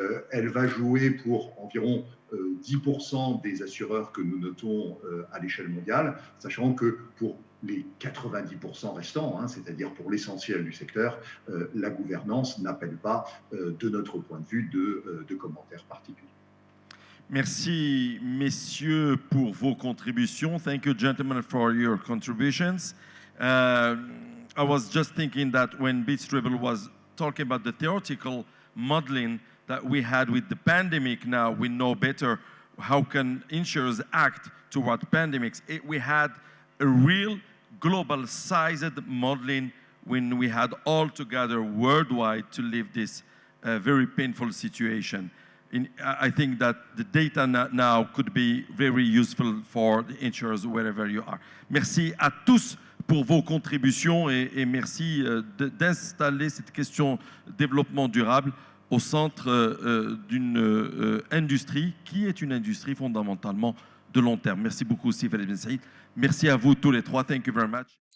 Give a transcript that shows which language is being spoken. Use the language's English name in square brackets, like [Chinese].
[French] Elle va jouer pour environ 10% des assureurs que nous notons à l'échelle mondiale, sachant que pour les 90% restants, hein, c'est-à-dire pour l'essentiel du secteur, la gouvernance n'appelle pas, de notre point de vue, de commentaires particuliers. Merci, messieurs, pour vos contributions. [English] Thank you, gentlemen, for your contributions. I was just thinking that when Beat Stribble was talking about the theoretical modeling that we had with the pandemic, now we know better how can insurers act toward pandemics. We had a real global-sized modeling when we had all together worldwide to live this very painful situation. I think that the data now could be very useful for the insurers wherever you are. [French] Merci à tous pour vos contributions et merci d'installer cette question développement durable au centre d'une industrie qui est une industrie fondamentalement de long terme. Merci beaucoup, Philippe Ben Saïd. Merci à vous tous les trois. [English] Thank you very much.